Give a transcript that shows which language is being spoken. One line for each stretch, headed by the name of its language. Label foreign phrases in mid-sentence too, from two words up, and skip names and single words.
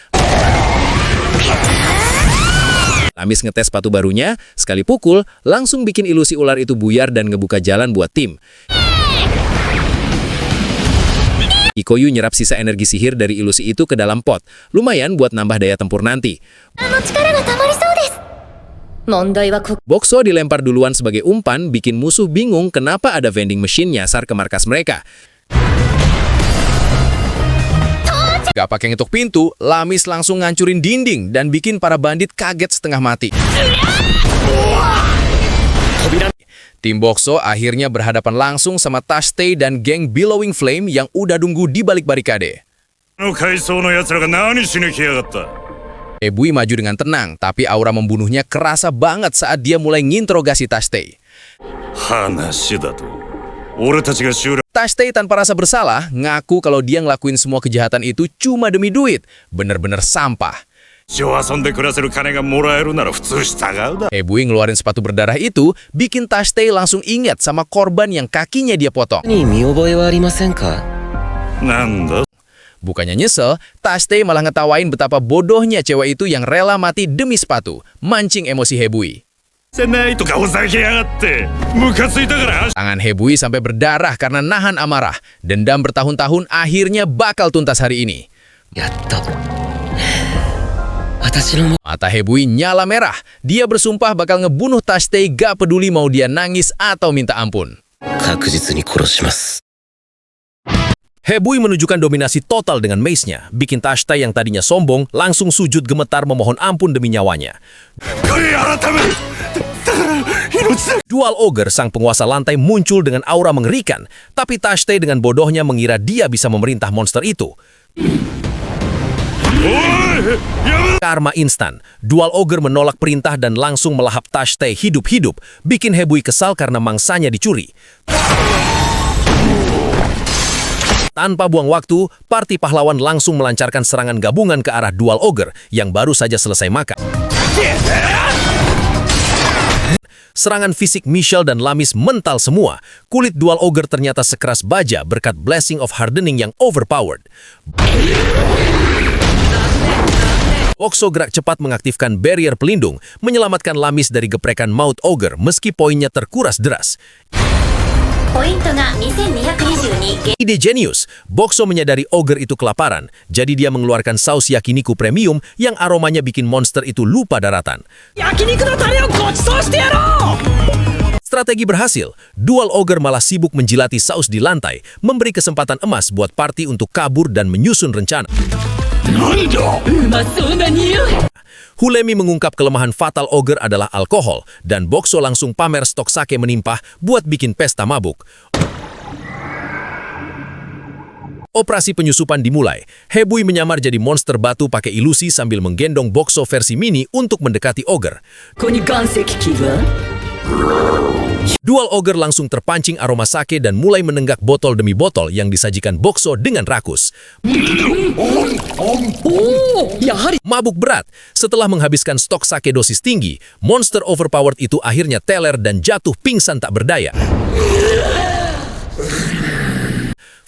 Indonesian: Lamis ngetes sepatu barunya, sekali pukul, langsung bikin ilusi ular itu buyar dan ngebuka jalan buat tim. Kikoyu nyerap sisa energi sihir dari ilusi itu ke dalam pot, lumayan buat nambah daya tempur nanti.
Japanese: あの力がたまりそうです問題はこ
Indonesian: Bokso dilempar duluan sebagai umpan, bikin musuh bingung kenapa ada
English: vending machine
Indonesian: nyasar ke markas mereka. Gak pakai ngetuk pintu, Lamis langsung ngancurin dinding dan bikin para bandit kaget setengah mati. Tim Bokso akhirnya berhadapan langsung sama Tashtei dan geng Billowing Flame yang udah nunggu di balik barikade.
Japanese: の階層の奴らが何しに来やがった
Indonesian: Ebui maju dengan tenang, tapi aura membunuhnya kerasa banget saat dia mulai nginterogasi Tashtei.
Japanese: 話だと俺たちが集落
Indonesian: Tashtei tanpa rasa bersalah ngaku kalau dia ngelakuin semua kejahatan itu cuma demi duit. Bener-bener sampah.
Japanese: 一生遊んで暮らせる金がもらえるなら普通従うだ
Indonesian: Ebui ngeluarin sepatu berdarah itu bikin Tashtei langsung ingat sama korban yang kakinya dia potong.
Japanese: に見覚えはありませんかなんだ
Indonesian: Bukannya nyesel, Tashtei malah ngetawain betapa bodohnya cewek itu yang rela mati demi sepatu, mancing emosi Hebui.
Japanese: せないとかふざけやがってムカついたから
Indonesian: Tangan Hebui sampai berdarah karena nahan amarah. Dendam bertahun-tahun akhirnya bakal tuntas hari ini.
Japanese: やっと私の
Indonesian: Mata Hebui nyala merah. Dia bersumpah bakal ngebunuh Tashtei gak peduli mau dia nangis atau minta ampun.
Japanese: 確実に殺します
Indonesian: Hebui menunjukkan dominasi total dengan mace-nya, bikin Tashtei yang tadinya sombong langsung sujud gemetar memohon ampun demi nyawanya.
Japanese: 悔い改めるだから命だ
Indonesian: Dual Ogre, sang penguasa lantai, muncul dengan aura mengerikan, tapi Tashtei dengan bodohnya mengira dia bisa memerintah monster itu.
Japanese: おいやめ
Indonesian: Karma instan, Dual Ogre menolak perintah dan langsung melahap Tashtei hidup-hidup, bikin Hebui kesal karena mangsanya dicuri. Tanpa buang waktu, parti pahlawan langsung melancarkan serangan gabungan ke arah Dual Ogre yang baru saja selesai makan. Serangan fisik Michelle dan Lamis mental semua. Kulit Dual Ogre ternyata sekeras baja berkat Blessing of Hardening yang overpowered. Bokso gerak cepat mengaktifkan barrier pelindung, menyelamatkan Lamis dari geprekan maut Ogre meski poinnya terkuras deras.
Japanese: ポイントが2222
Indonesian: Ide jenius, Bokso menyadari Ogre itu kelaparan, jadi dia mengeluarkan saus yakiniku premium yang aromanya bikin monster itu lupa daratan.
Japanese: 焼肉のタレをごちそうしてやろう
Indonesian: Strategi berhasil, Dual Ogre malah sibuk menjilati saus di lantai, memberi kesempatan emas buat party untuk kabur dan menyusun rencana.
Japanese: なんだうまそうな匂い
Indonesian: Hulemi mengungkap kelemahan fatal Ogre adalah alkohol, dan Bokso langsung pamer stok sake menimpah buat bikin pesta mabuk. Operasi penyusupan dimulai. Hebui menyamar jadi monster batu pakai ilusi sambil menggendong Bokso versi mini untuk mendekati Ogre.
Japanese: ここに岩石器は
Indonesian: Dual Ogre langsung terpancing aroma sake dan mulai menenggak botol demi botol yang disajikan Bokso dengan rakus.
Japanese: やはり
Indonesian: Mabuk berat, setelah menghabiskan stok sake dosis tinggi, monster overpowered itu akhirnya teler dan jatuh pingsan tak berdaya.